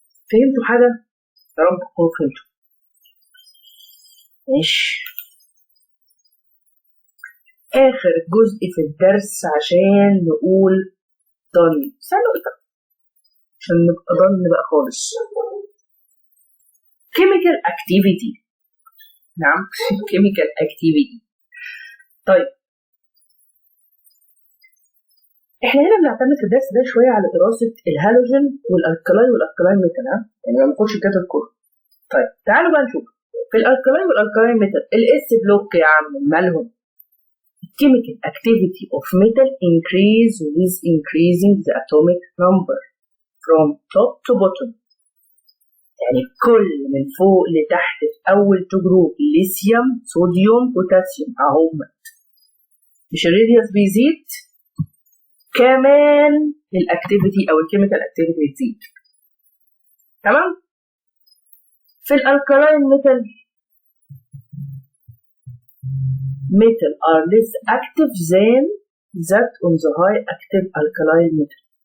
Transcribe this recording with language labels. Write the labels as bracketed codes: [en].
[ar] فهمتوا حاجه؟ يا رب تكونوا فهمتوا. ماشي، اخر جزء في الدرس عشان نقول [en] done. [ar] سهلة عشان نبقى done بقى خالص. [en] chemical activity. [ar] نعم [en] chemical activity. [ar] طيب احنا هنا بنعتمد في الدرس ده شويه على دراسه الهالوجين والالكلاين ميتال، يعني ما ناخدش الجدول كله. طيب تعالوا بقى نشوف في الالكلاين ميتال الاس بلوك يا عم مالهم؟ [en] chemical activity of metal increase with increasing the atomic number from top to bottom. [ar] يعني كل من فوق لتحت في اول تو جروب ليثيوم صوديوم بوتاسيوم اهم، مش الراديوس بيزيد كمان الاكتيفيتي او الكيميكال اكتيفيتي بتزيد. تمام؟ في الالكلاين [en] metal are less active than that on the high active alkaline metal.